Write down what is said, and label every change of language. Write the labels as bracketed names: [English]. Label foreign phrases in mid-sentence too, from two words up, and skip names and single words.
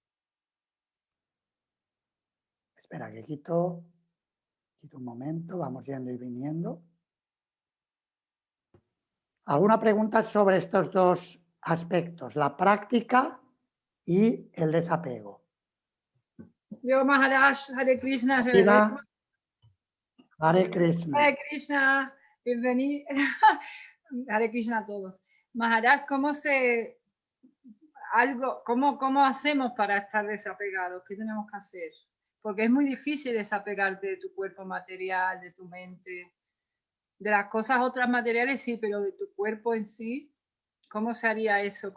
[Spanish] Espera, que quito un momento, vamos yendo y viniendo. ¿Alguna pregunta sobre estos dos aspectos, la práctica y el desapego? Yo, Maharaj, Hare Krishna, Shiva, Hare Krishna. Hare Krishna, bienvenido. Hare Krishna a todos. Maharaj, ¿cómo hacemos para estar desapegados? ¿Qué tenemos que hacer? Porque es muy difícil desapegarte de tu cuerpo material, de tu mente, de las cosas otras materiales sí, pero de tu cuerpo en sí, ¿cómo se haría eso?